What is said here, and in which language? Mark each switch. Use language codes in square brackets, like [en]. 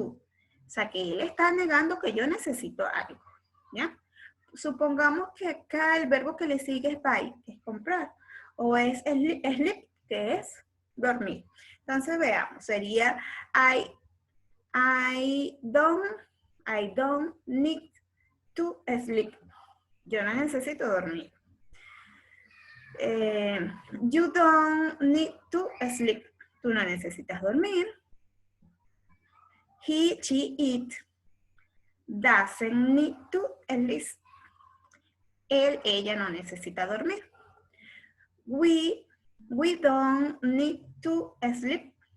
[es] O sea, que él está negando que yo necesito algo. ¿Ya? Supongamos que acá el verbo que le sigue es buy, que es comprar. O es sleep, que es dormir. Entonces, veamos. [en] Sería I don't need to sleep. [es] Yo no necesito dormir. [en] You don't need to sleep. [es] Tú no necesitas dormir. [en] He, she, it doesn't need to sleep. [es] Él, ella no necesita dormir. [en] We don't need to sleep.